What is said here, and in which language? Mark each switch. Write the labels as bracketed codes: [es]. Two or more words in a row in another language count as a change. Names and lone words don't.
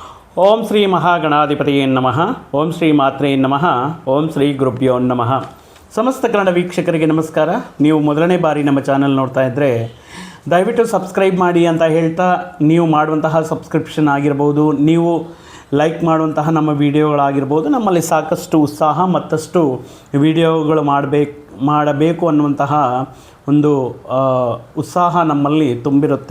[sa] ಓಂ ಶ್ರೀ ಮಹಾಗಣಾಧಿಪತಿಯೇ ನಮಃ. ಓಂ ಶ್ರೀ ಮಾತ್ರೇ ನಮಃ. ಓಂ ಶ್ರೀ ಗುರುಭ್ಯೋ ನಮಃ. [kn] ಸಮಸ್ತ ಕನ್ನಡ ವೀಕ್ಷಕರಿಗೆ ನಮಸ್ಕಾರ. ನೀವು ಮೊದಲನೇ ಬಾರಿ ನಮ್ಮ ಚಾನಲ್ ನೋಡ್ತಾ ಇದ್ದರೆ ದಯವಿಟ್ಟು ಸಬ್ಸ್ಕ್ರೈಬ್ ಮಾಡಿ ಅಂತ ಹೇಳ್ತಾ, ನೀವು ಮಾಡುವಂತಹ ಸಬ್ಸ್ಕ್ರಿಪ್ಷನ್ ಆಗಿರ್ಬೋದು, ನೀವು ಲೈಕ್ ಮಾಡುವಂತಹ ನಮ್ಮ ವಿಡಿಯೋಗಳಾಗಿರ್ಬೋದು, ನಮ್ಮಲ್ಲಿ ಸಾಕಷ್ಟು ಉತ್ಸಾಹ ಮತ್ತಷ್ಟು ವಿಡಿಯೋಗಳು ಮಾಡಬೇಕು ಅನ್ನುವಂತಹ ಒಂದು ಉತ್ಸಾಹ ನಮ್ಮಲ್ಲಿ ತುಂಬಿರುತ್ತೆ.